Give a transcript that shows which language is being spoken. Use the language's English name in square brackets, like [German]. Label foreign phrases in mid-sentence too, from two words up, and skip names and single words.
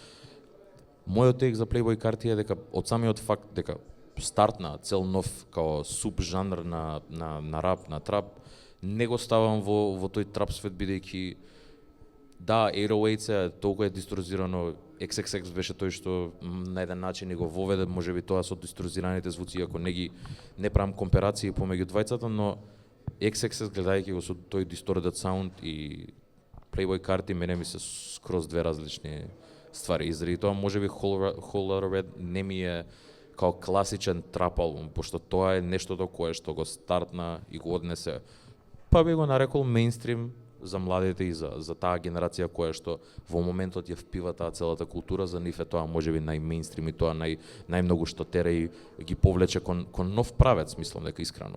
[Macedonian] Мојот тек за Playboy карти е дека од самиот факт дека стартна цел нов као субжанр на рап, на трап, не го ставам во тој трап свет бидејќи да, 808 е толку е дисторзирано, XXX беше тој што на еден начин ни го воведе, можеби тоа со дисторзираните звуци, иако не правам комперации помеѓу двајцата, но XXX гледајќи го со тој [English] distorted sound [Macedonian] и Playboy карти, мене ми се скроз две различни ствари. И заради тоа можеби Whole Lotta Red не ми е као класичен трап албум, пошто тоа е нештото кое што го стартна и го однесе, па би го нарекол мејнстрим за младите и за таа генерација која што во моментот ја впива таа целата култура, за нив е тоа можеби најмејнстрим и тоа најмногу што тера и ги повлече кон нов правец, мислам дека искрено.